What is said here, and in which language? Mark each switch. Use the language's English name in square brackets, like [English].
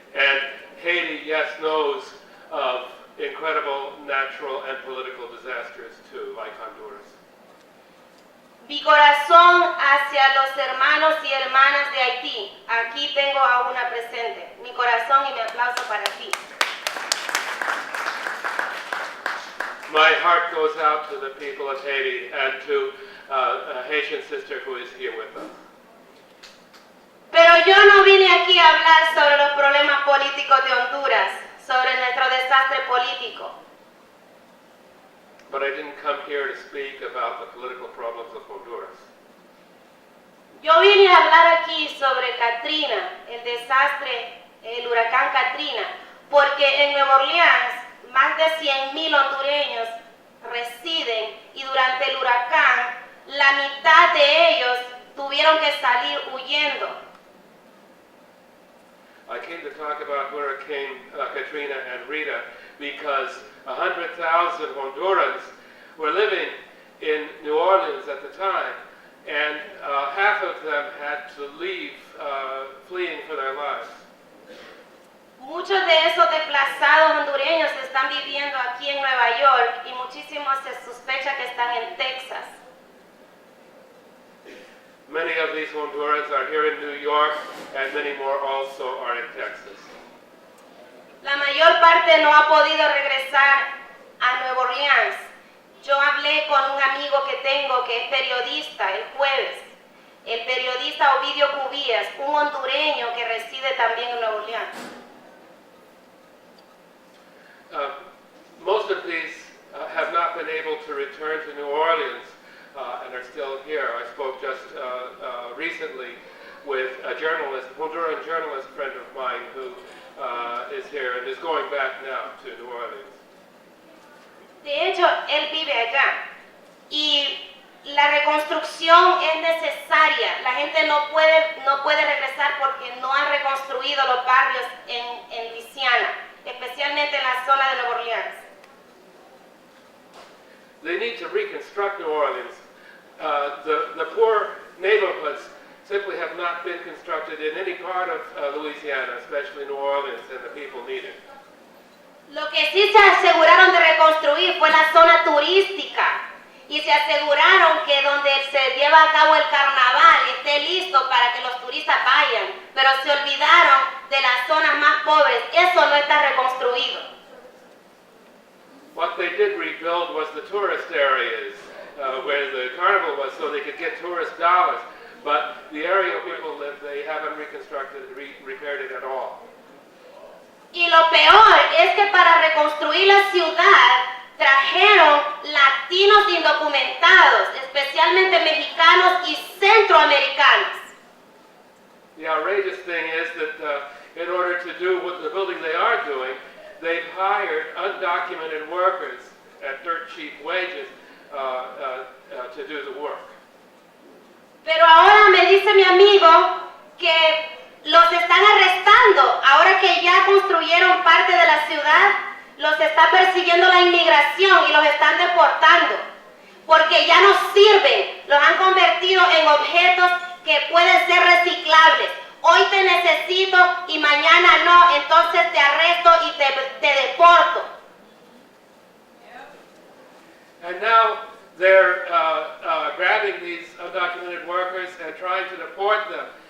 [English] And Haiti, yes, knows of incredible natural and political disasters too, like Honduras. [Spanish] Mi corazón hacia los hermanos y hermanas de Haití. Aquí tengo a una presente. Mi corazón y mi aplauso para ti. [English] My heart goes out to the people of Haiti and to a Haitian sister who is here with us. [Spanish] Pero yo no vine aquí a hablar sobre los problemas políticos de Honduras, sobre nuestro desastre político. [English] But I didn't come here to speak about the political problems of Honduras. [Spanish] Yo vine a hablar aquí sobre Katrina, el desastre, el huracán Katrina, porque en Nueva Orleans más de 100,000 hondureños residen y durante el huracán la mitad de ellos tuvieron que salir huyendo. [English] I came to talk about Hurricane Katrina and Rita because 100,000 Hondurans were living in New Orleans at the time, and half of them had to leave, fleeing for their lives. [Spanish] Muchos de esos desplazados hondureños están viviendo aquí en Nueva York y muchísimos se sospecha que están en Texas. [English] Many of these Hondurans are here in New York, and many more also are in Texas. [Spanish] La mayor parte no ha podido regresar a Nueva Orleans. Yo hablé con un amigo que tengo que es periodista el jueves, el periodista Ovidio Cubías, un hondureño que reside también en Nueva Orleans. [English] Most of these have not been able to return to New Orleans and are still here. I spoke just recently with a journalist, Honduran journalist friend of mine who is here and is going back now to New Orleans. [Spanish] De hecho, él vive allá y la reconstrucción es necesaria. La gente no puede regresar porque no han reconstruido los barrios en Luisiana, especialmente en la zona de Nueva Orleans. [English] They need to reconstruct New Orleans. The poor neighborhoods simply have not been constructed in any part of Louisiana, especially New Orleans, and the people need it. [Spanish] Lo que sí se aseguraron de reconstruir fue la zona turística y se aseguraron que donde se lleva a cabo el carnaval esté listo para que los turistas vayan, pero se olvidaron de las zonas más pobres. Eso no está reconstruido. [English] What they did rebuild was the tourist areas where the carnival was so they could get tourist dollars. But the area where people live, they haven't reconstructed, repaired it at all. [Spanish] Y lo peor es que para reconstruir la ciudad trajeron latinos indocumentados, especialmente mexicanos y centroamericanos. [English] The outrageous thing is that in order to do what the building they are doing, they've hired undocumented workers at dirt cheap wages to do the work. [Spanish] Pero ahora me dice mi amigo que los están arrestando. Ahora que ya construyeron parte de la ciudad, los está persiguiendo la inmigración y los están deportando. Porque ya no sirven. Los han convertido en objetos que pueden ser reciclables. Hoy te necesito y mañana no, entonces te arresto y te deporto. [English] And now they're grabbing these undocumented workers and trying to deport them.